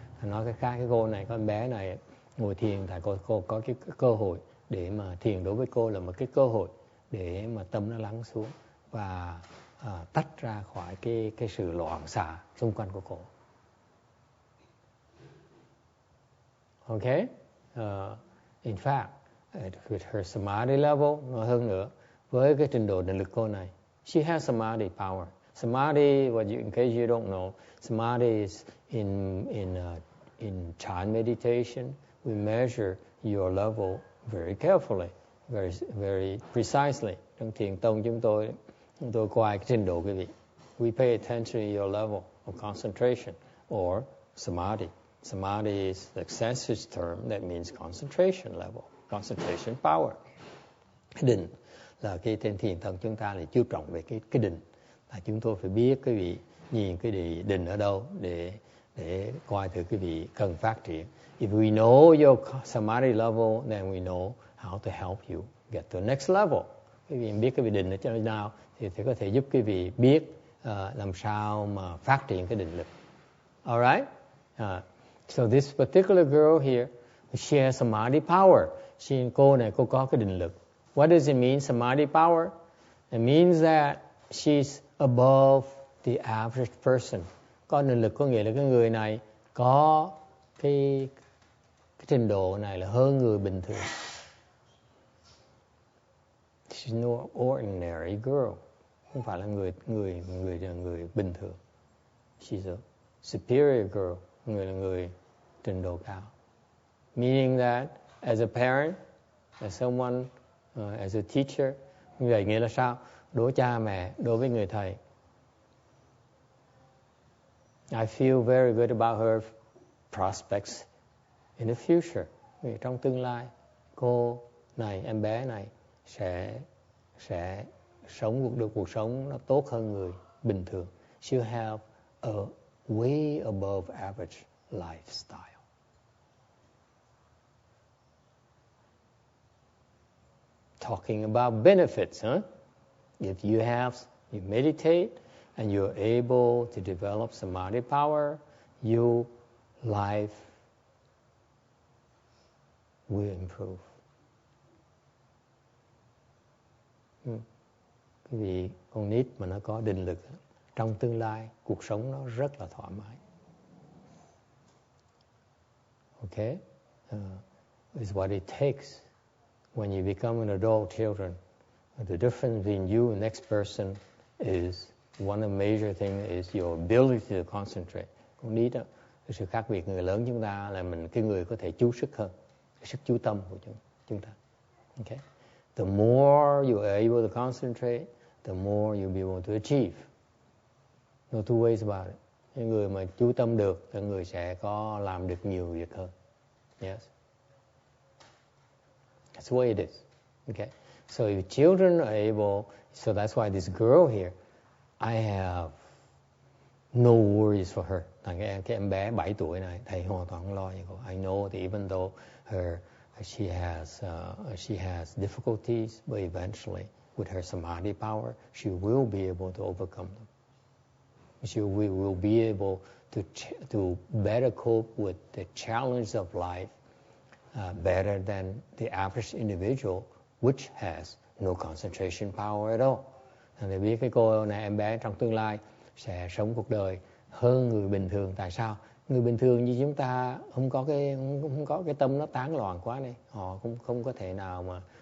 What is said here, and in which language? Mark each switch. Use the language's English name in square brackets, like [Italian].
[Vietnamese] Nói cái khác, cái cô này, con bé này ngồi thiền tại cô có cái cơ hội để mà thiền đối với cô là một cái cơ hội để mà tâm nó lắng xuống và tách ra khỏi cái sự loạn xạ xung quanh của cô. [English] Okay? In fact, with her samadhi level, [Vietnamese] hơn nữa, với cái trình độ định lực cô này, [English] she has samadhi power. Samadhi, in case you don't know, samadhi is in child meditation, we measure your level very carefully, very precisely. [Vietnamese] Trong thiền tông chúng tôi coi cái trình độ quý vị. [English] We pay attention to your level of concentration or samadhi. Samadhi is the Sanskrit term that means concentration level, concentration power. [Vietnamese] Cái định là cái trên thiền tông chúng ta là chú trọng về cái định. Là chúng tôi phải biết quý vị nhìn cái định ở đâu để coi thử quý vị cần phát triển. [English] If we know your samadhi level, then we know how to help you get to the next level. [Vietnamese] Quý vị biết cái vị định ở chỗ nào thì có thể giúp quý vị biết làm sao mà phát triển cái định lực. [English] Alright? So this particular girl here, she has samadhi power. [Vietnamese] Cô này cô có cái định lực. [English] What does it mean, samadhi power? It means that she's above the average person. [Vietnamese] Có định lực có nghĩa là cái người này có cái trình độ này là hơn người bình thường. [English] She's no ordinary girl. [Vietnamese] Không phải là người bình thường. [English] She's a superior girl. [Vietnamese] Người là người trình độ cao. [English] Meaning that as a parent, as someone, as a teacher, [Vietnamese] như vậy nghĩa là sao? Đối cha mẹ, đối với người thầy. [English] I feel very good about her prospects in the future. [Vietnamese] Vì trong tương lai, cô này, em bé này sẽ sống được cuộc sống nó tốt hơn người bình thường. [English] She'll have a way above average lifestyle. Talking about benefits, huh? If you meditate and you're able to develop samadhi power, your life will improve. [Vietnamese] Cái vì con nít mà nó có định lực, trong tương lai cuộc sống nó rất là thoải mái. [English] Okay? It's what it takes when you become an adult children. The difference between you and the next person is one of the major things is your ability to concentrate. [Vietnamese] Con nít đó, cái sự khác biệt người lớn chúng ta là cái người có thể chú sức hơn, cái sức chú tâm của chúng ta. [English] Okay? The more you are able to concentrate, the more you'll be able to achieve. No two ways about it. [Vietnamese] Những người mà chú tâm được, thì người sẽ có làm được nhiều việc hơn. [English] Yes. That's the way it is. Okay. So if children are able, so that's why this girl here, I have no worries for her. [Vietnamese] Cái em bé 7 tuổi này, thầy hoàn toàn không lo cho cô. [English] I know that even though she has difficulties, but eventually with her samadhi power, she will be able to overcome them. She will be able to better cope with the challenge of life better than the average individual, which has no concentration power at all. [Vietnamese] Để biết cái cô này, em bé trong tương lai sẽ sống cuộc đời hơn người bình thường. Tại sao? Người bình thường như chúng ta không có cái tâm nó tán loạn quá này, họ cũng không có thể nào mà